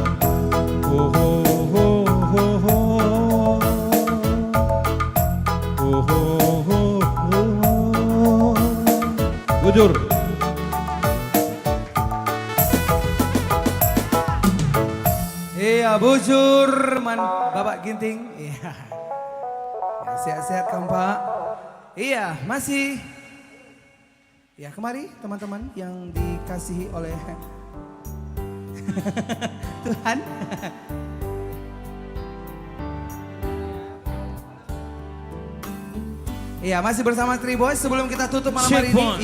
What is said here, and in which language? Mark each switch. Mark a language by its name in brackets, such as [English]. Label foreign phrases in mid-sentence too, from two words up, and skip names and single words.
[Indonesian] Oh ho ho ho ho. Oh ho ho ho. Bujur. Iya, bujur Bapak Ginting. Iya. Ya, sehat-sehat kan Pak. Iya, masih. Ya, kemari teman-teman yang dikasihi oleh Tuhan. Iya, masih bersama Triboys sebelum kita tutup malam hari ini.